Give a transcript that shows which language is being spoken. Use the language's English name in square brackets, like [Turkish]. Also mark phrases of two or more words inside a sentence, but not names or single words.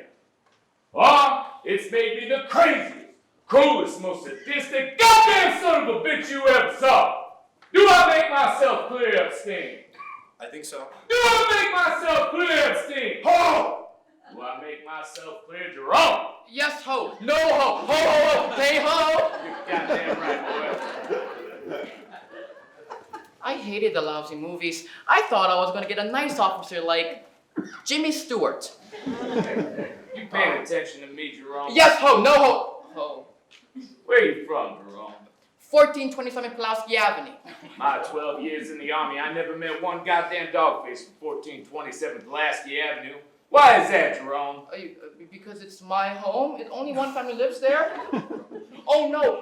[English] Or it's made me the craziest, cruelest, most sadistic, goddamn son of a bitch you ever saw. Do I make myself clear, Epstein? I think so. Do I make myself clear, Epstein? Ho! Do I make myself clear, Jerome? Yes, ho. No, ho. Ho, ho, ho. Hey, ho. You're goddamn right, boy. I hated the lousy movies. I thought I was going to get a nice officer like Jimmy Stewart. You paying attention to me, Jerome? Yes, ho. No, ho. Ho. Where you from, Jerome? 1427 Pulaski Avenue. My 12 years in the Army, I never met one goddamn dogface from 1427 Pulaski Avenue. Why is that, Jerome? Because it's my home. Only one family lives there. Oh, no.